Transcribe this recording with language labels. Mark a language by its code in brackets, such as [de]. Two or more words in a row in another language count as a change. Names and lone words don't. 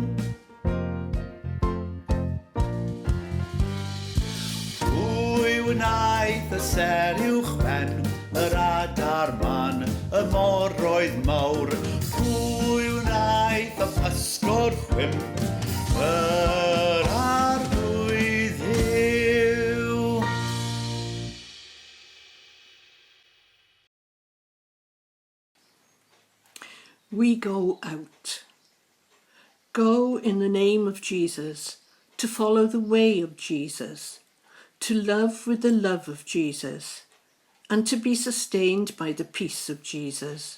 [cy] Pwy amser uwchben, yr adar man, y moroedd mawr. Pwy wnaeth y pysgod chwimp, yr arglwydd yw. [en] We go out. Go in the name of Jesus, to follow the way of Jesus, to love with the love of Jesus, and to be sustained by the peace of Jesus.